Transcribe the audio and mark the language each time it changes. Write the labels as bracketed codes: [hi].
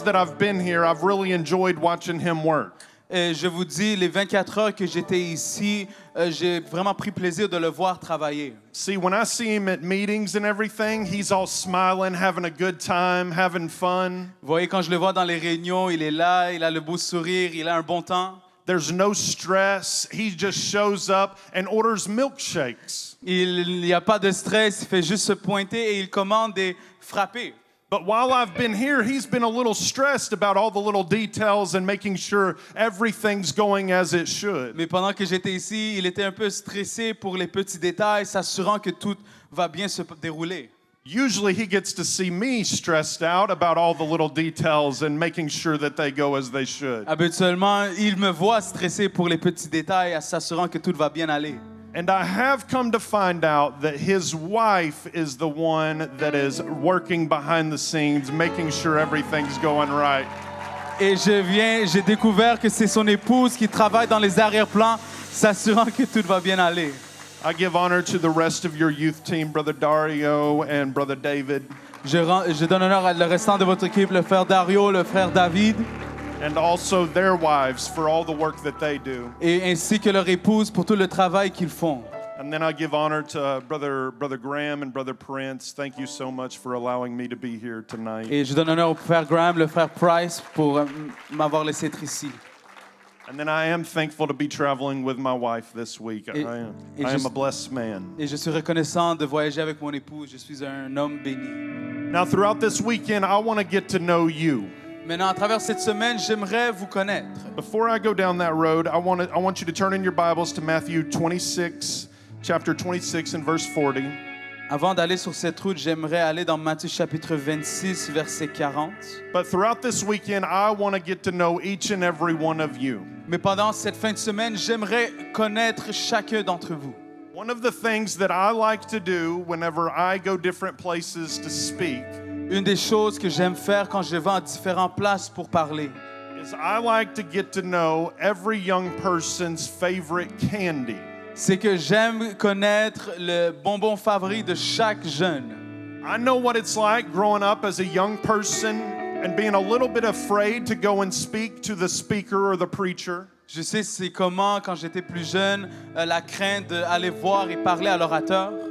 [en] that I've been here, I've really enjoyed watching him work. [fr] Et je vous dis, les 24 heures que j'étais ici, j'ai vraiment pris plaisir de le voir travailler. [en] See, when I see him at meetings and everything, he's all smiling, having a good time, having fun. [fr] Vous voyez, quand je le vois dans les réunions, il est là, il a le beau sourire, il a un bon temps. [en] There's no stress. He just shows up and orders milkshakes. [fr] Il n'y a pas de stress, il fait juste se pointer et il commande des frappés. [en] But while I've been here, he's been a little stressed about all the little details and making sure everything's going as it should. [fr] Mais pendant que j'étais ici, il était un peu stressé pour les petits détails, s'assurant que tout va bien se dérouler. [en] Usually he gets to see me stressed out about all the little details and making sure that they go as they should. [fr] Habituellement, il me voit stressé pour les petits détails, s'assurant que tout va bien aller. [en] And I have come to find out that his wife is the one that is working behind the scenes, making sure everything's going right. [fr] Et j'ai découvert que c'est son épouse qui travaille dans les arrière-plans, s'assurant que tout va bien aller. [en] I give honor to the rest of your youth team, Brother Dario and Brother David. [fr] Je donne honneur à le restant de votre équipe, le frère Dario, le frère David, [en] And also their wives for all the work that they do. [fr] et ainsi que leur épouse pour tout le travail qu'ils font. [en] And then I give honor to Brother Graham and Brother Prince. Thank you so much for allowing me to be here tonight. [fr] Et je donne honneur au frère Graham, le frère Price pour m'avoir laissé être ici. [en] And then I am thankful to be traveling with my wife this week. I am a blessed man. [fr] Et je suis reconnaissant de voyager avec mon épouse. Je suis un homme béni. [en] Now, throughout this weekend, I want to get to know you. [fr] Maintenant, à travers cette semaine, j'aimerais vous connaître. [en] Before I go down that road, I want you to turn in your Bibles to Matthew 26, chapter 26 and verse 40. [fr] Avant d'aller sur cette route, j'aimerais aller dans Matthieu chapitre 26, verset 40. [en] But throughout this weekend, I want to get to know each and every one of you. [fr] Mais pendant cette fin de semaine, j'aimerais connaître chacun d'entre vous. [en] One of the things that I like to do whenever I go different places to speak [fr] Une des choses que j'aime faire quand je vais à différentes places pour parler, [en] is I like to get to know every young person's favorite candy. [fr] c'est que j'aime connaître le bonbon favori de chaque jeune. [en] I know what it's like growing up as a young person and being a little bit afraid to go and speak to the speaker or the preacher. [fr] Je sais c'est comment, quand j'étais plus jeune, la crainte d'aller voir et parler à l'orateur.